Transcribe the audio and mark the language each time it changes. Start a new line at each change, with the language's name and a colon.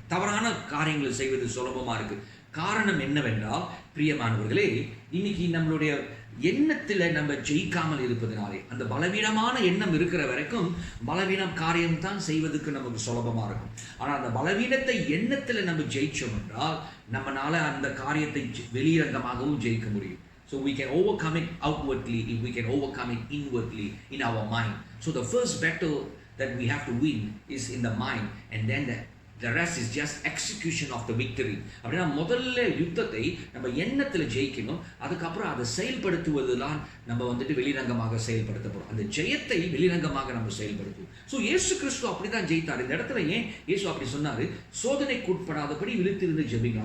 Tamil: தவறான காரியங்களை செய்வது சுலபமா இருக்கு. காரணம் என்னவென்றால் பிரியமானவர்களே, இன்னைக்கு நம்மளுடைய எண்ணத்துல நம்ம ஜெயிக்காமல் இருப்பதனாலே, அந்த பலவீனமான எண்ணம் இருக்கிற வரைக்கும் பலவீனம் காரியம் தான் செய்வதற்கு நமக்கு சுலபமா இருக்கும். ஆனால் அந்த பலவீனத்தை எண்ணத்துல நம்ம ஜெயிச்சோம் என்றால் நம்மளால அந்த காரியத்தை வெளிரங்கமாகவும் ஜெயிக்க முடியும்.
English: So we can overcome it outwardly if we can overcome it inwardly in our mind. So the first battle that we have to win is in the mind, and then the rest is just execution of the victory.
Tamil: அப்படின்னா முதல்ல யுத்தத்தை நம்ம எண்ணத்தில் ஜெயிக்கணும். அதுக்கப்புறம் அதை செயல்படுத்துவதுதான் நம்ம வந்துட்டு வெளிரங்கமாக செயல்படுத்த போறோம். அந்த ஜெயத்தை வெளிரங்கமாக நம்ம செயல்படுத்துவோம். ஸோ இயேசு கிறிஸ்து அப்படிதான் ஜெயித்தார். இந்த இடத்துல ஏன் இயேசு அப்படி சொன்னாரு? சோதனைக்கு உட்படாதபடி விழித்திருந்து ஜெபிக்கணும்.